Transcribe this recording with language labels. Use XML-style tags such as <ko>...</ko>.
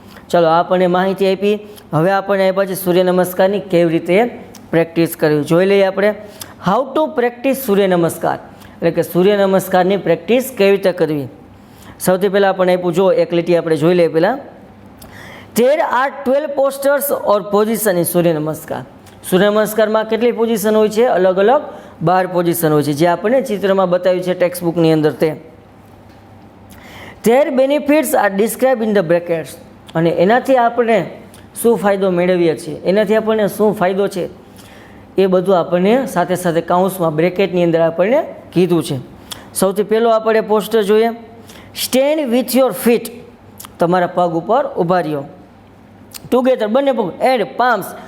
<gu>ચાલો આપણને માહિતી આપી. હવે આપણને આપ્યા છે સૂર્ય નમસ્કારની કેવી રીતે પ્રેક્ટિસ કરવી. જોઈ લઈએ આપણે</gu> <en>how to practise</en> <gu>સૂર્ય નમસ્કાર, એટલે કે સૂર્ય નમસ્કારની પ્રેક્ટિસ કેવી રીતે કરવી. સૌથી પહેલાં આપણને આપ્યું, જો એક લીટી આપણે જોઈ લઈએ પહેલાં.</gu> <en>There are 12 postures or position in Surya Namaskar.</en> <gu>સૂર્ય નમસ્કારમાં કેટલી પોઝિશન હોય છે, અલગ અલગ 12 પોઝિશન હોય છે જે આપણને ચિત્રમાં બતાવ્યું છે ટેક્સ્ટ બુકની અંદર.</gu> <en>તે Their benefits are described in the brackets.</en> <gu>અને એનાથી આપણે શું ફાયદો મેળવીએ છીએ, એનાથી આપણને શું ફાયદો છે એ બધું આપણને સાથે સાથે કાઉન્સમાં બ્રેકેટની અંદર આપણને કીધું છે. સૌથી પહેલો આપણે પોસ્ટર જોઈએ.</gu> <en>Stand with your feet.</en> <gu>તમારા પગ ઉપર ઊભા રહ્યો.</gu> <en>together</en> <gu>બંને પગ</gu> <en>And palms.</en>